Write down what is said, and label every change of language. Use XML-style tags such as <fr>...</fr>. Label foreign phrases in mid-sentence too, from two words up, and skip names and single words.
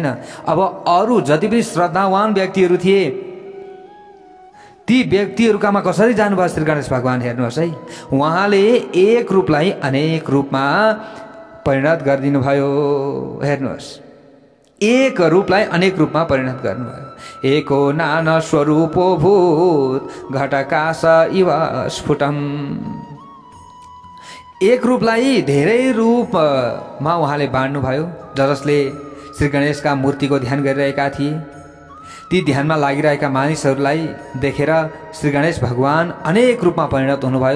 <ne>अब अरू जति पनि श्रद्धावान व्यक्तिहरू थिए ती व्यक्तिहरूकामा कसरी जानुभयो श्री गणेश भगवान। हेर्नुहोस् है, उहाँले एक रूपलाई अनेक रूपमा परिणत गरिदिनु भयो। हेर्नुहोस्, एक रूपलाई अनेक रूपमा परिणत गर्नुभयो।</ne> <sa>एको नाना स्वरूपो भूत घटकाश इव स्फुटम।</sa> <ne>एक रूपलाई धेरै रूपमा उहाँले बाँड्नुभयो। जसले श्री गणेशका मूर्तिको ध्यान गरिरहेका थिए, ती ध्यानमा लागिरहेका मानिसहरूलाई देखेर श्री गणेश भगवान अनेक रूपमा परिणत हुनुभयो।</ne>